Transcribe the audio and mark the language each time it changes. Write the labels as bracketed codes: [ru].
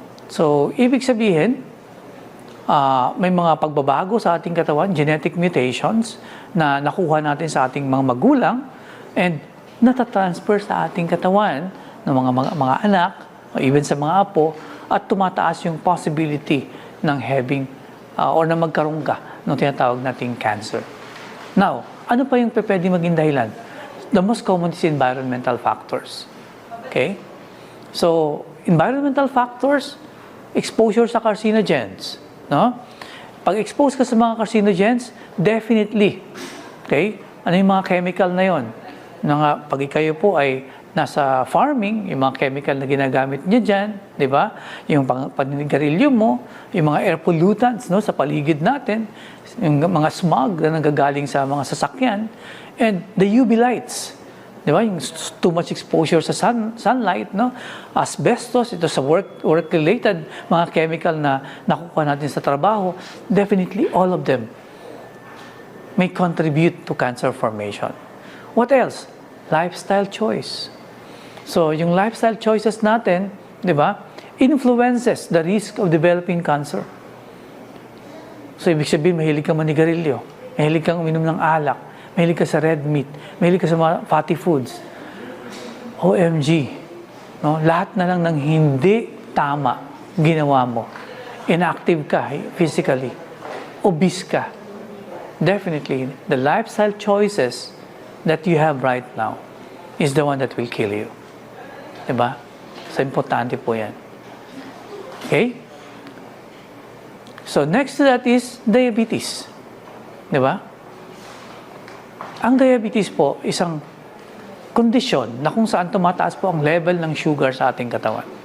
[tl] So, ibig sabihin, may mga pagbabago sa ating katawan, genetic mutations, na nakuha natin sa ating mga magulang, and natatransfer sa ating katawan ng mga anak, o even sa mga apo, at tumataas yung possibility ng having, or na magkaroon ka ng tinatawag nating cancer. Now, ano pa yung pwede maging dahilan? [en] The most common is environmental factors. Okay? So, environmental factors, exposure sa carcinogens. No? [tl] Pag expose ka sa mga carcinogens, definitely, okay? Ano yung mga chemical na yon? Pag kayo po ay nasa farming, yung mga chemical na ginagamit niya dyan, di ba? Yung paninigarilyo mo, yung mga air pollutants, no, sa paligid natin, yung mga smog na nanggagaling sa mga sasakyan, [en] and the UV lights. [tl] Di ba? Yung too much exposure sa sunlight, no? Asbestos, ito sa work-related mga chemical na nakukuha natin sa trabaho. [en] Definitely, all of them may contribute to cancer formation. What else? Lifestyle choice. So, [tl] yung lifestyle choices natin, [en] di ba, influences the risk of developing cancer. [tl] So, ibig sabihin, mahilig kang manigarilyo, mahilig kang uminom ng alak, mahilig ka sa red meat, mahilig ka sa mga fatty foods. OMG. No? Lahat na lang ng hindi tama ginawa mo. Inactive ka physically. Obese ka. [en] Definitely, the lifestyle choices that you have right now is the one that will kill you. Diba? [tl] So, importante po yan. [en] Okay? So, next to that is diabetes. [tl] Diba? Ang diabetes po, isang kondisyon na kung saan tumataas po ang level ng sugar sa ating katawan.